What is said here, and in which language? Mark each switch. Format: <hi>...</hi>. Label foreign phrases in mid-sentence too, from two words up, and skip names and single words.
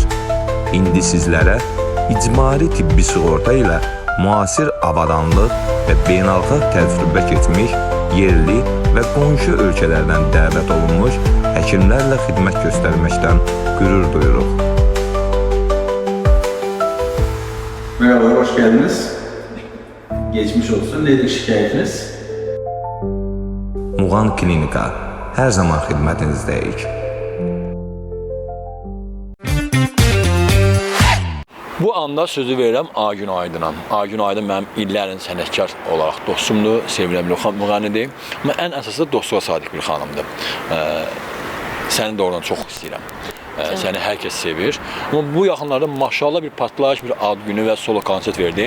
<az>İndi sizlərə icbari tibbi sığorta ilə müasir avadanlıq və beynəlxalq təcrübə keçmiş yerli və qonşu ölkələrdən dəvət olunmuş həkimlərlə xidmət göstərməkdən qürur duyuruq.</az> <tr>Merhaba, hoş geldiniz. Geçmiş olsun. Nedir şikayetiniz?</tr> <az>Muğan Klinika her zaman xidmətinizdəyik. Bu anda sözü verirəm Agün Aydına. Agün Aydın mənim illərin sənətkar olaraq dostumdur, sevilən bir müğənnidir. Amma ən əsası dostluğa sadiq bir xanımdır. Səni doğrudan çox istəyirəm. Səni hər kəs sevir. Amma bu yaxınlarda maşallah bir partlayış, bir ad günü və solo konsert verdin.</az>